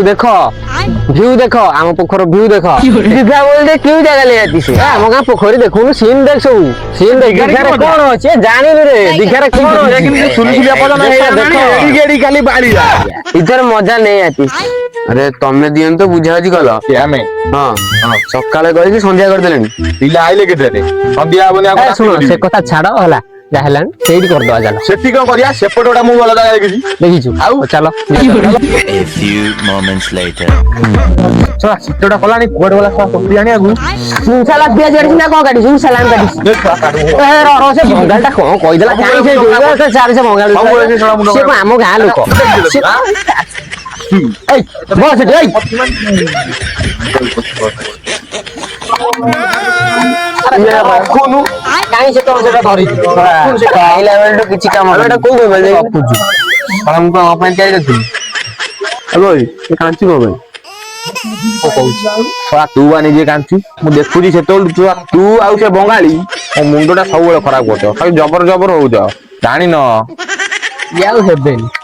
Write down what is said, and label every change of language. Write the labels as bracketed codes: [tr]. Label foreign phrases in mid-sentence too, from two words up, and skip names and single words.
[or] ଦେଖ [bn] ভিউ দেখো [or] ଆମ ପୋଖର ଭିଉ ଦେଖ ଦୀଘା ବୋଲଟେ କେଉଁ ଜାଗା ନେଇଆତି ସେ ଆମ ଗାଁ ପୋଖରୀ ଦେଖୁନୁ ସିନ୍ ଦେଖ ସବୁ ସିନ୍ ଦେଖ ଦୀଘାରେ କଣ ଅଛି ଜାଣିନି ରେ ଦୀଘାରେ କଣ ଅଛି ସୁଲସୁଲିଆ ପଦନା ହେଇଆ ଦେଖ ଏଡି ଖାଲି ବାଳିଆ [hi] इधर मज़ा [or] ନେଇଆତି ଆରେ ତମେ ଦିଅନ୍ତ ବୁଝାବୁଝି କଲ ଆମେ ହଁ ସକାଳେ କହିକି ସନ୍ଧ୍ୟା କରିଦେଲେଣି ପିଲା ଆଇଲେ କେତେରେ ସନ୍ଧ୍ୟା ହବନି ଶୁଣ ସେ କଥା ଛାଡ ହେଲା ଯାହା ହେଲାଣି ସେଇଠି କରିଦବା ଚାଲ ସେଠି କଣ କରିବା ସେପଟେ ଗୋଟେ ମୁଁ ଭଲ ଜାଗା ଦେଖିଛୁ ଆଉ ଚାଲ [en] A few moments later [or] ଶୀତଟା କଲାଣି କୁଆଡେ ଗଲା ପୋଖରୀ ଆଣିବାକୁ ସୁନସାଲା ପିଆଜ କାଟିଛି ନା କଣ କାଟିଛି ସୁନସାଲା କାଟିଛି ସେ ବଙ୍ଗାଳଟା କଣ କହିଦେଲା କାହିଁ ସେ ବଙ୍ଗାଳ ସେ ଆମ ଗାଁ ଲୋକ ବସ ରଖୁନୁ କାହିଁ ସେ ତୋର ସେଟା ଧରିଛୁ ଖାଇଲା ବେଳେ କିଛି କାମ ଏଟା କୋଉ ରଖୁଛୁ ମୁଁ କଣ ପାଇଁ ତିଆରି କରିଥିଲି ସେ କାଞ୍ଚି କଣ ପାଇଁ ତୁ ବା ନିଜେ କାଞ୍ଚୁ ମୁଁ ଦେଖୁଛି ସେତେବେଳୁ ତୁ ଆଉ ସେ ବଙ୍ଗାଳୀ ମୋ ମୁଣ୍ଡଟା ସବୁବେଳେ ଖରାପ କରୁଛ ଖାଲି ଜବର ଜବର ହଉଛ ଜାଣିନ ଆଉ ହେବେନି